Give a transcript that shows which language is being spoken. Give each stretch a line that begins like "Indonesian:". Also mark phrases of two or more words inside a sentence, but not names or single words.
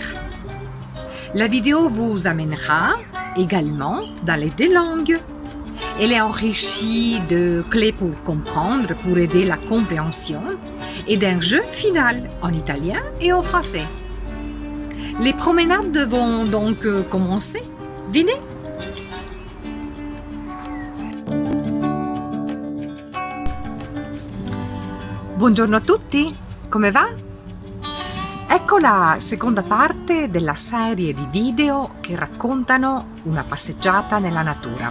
French: La vidéo vous amènera également dans les deux langues. Elle est enrichie de clés pour comprendre, pour aider la compréhension, et d'un jeu final en italien et en français. Les promenades vont donc commencer. Venez!
Italian: Buongiorno a tutti, come va? Ecco la seconda parte della serie di video che raccontano una passeggiata nella natura.